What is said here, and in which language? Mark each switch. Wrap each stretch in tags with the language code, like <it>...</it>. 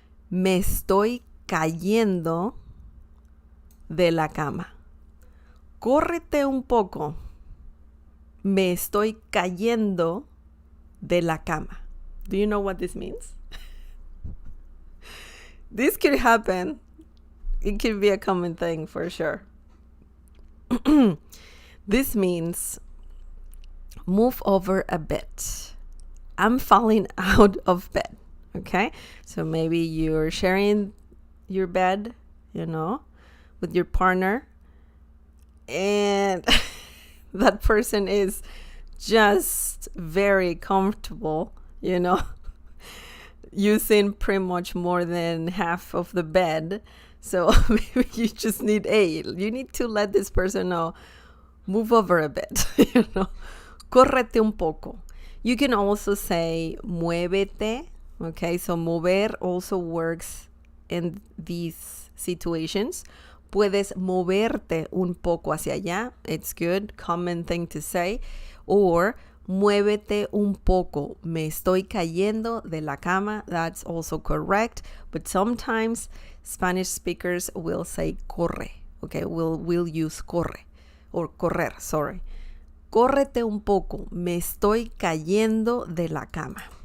<es>Me estoy cayendo de la cama. Córrete un poco. Me estoy cayendo de la cama.</es> <en>Do you know what this means? This could happen. It could be a common thing for sure. This means move over a bit. I'm falling out of bed. Okay? So maybe you're sharing your bed, with your partner, and that person is just very comfortable, using pretty much more than half of the bed. So maybe you just need you need to let this person know, move over a bit,</en> <es>Córrete un poco.</es> <en>You can also say muévete. Okay, so mover also works in these situations.</en> <es>Puedes moverte un poco hacia allá.</es> <en>It's good, common thing to say.</en> <es>Or muévete un poco. Me estoy cayendo de la cama.</es> <en>That's also correct. But sometimes Spanish speakers will say corre. Okay, we'll use corre or correr, sorry.</en> <es>Córrete un poco. Me estoy cayendo de la cama.</es>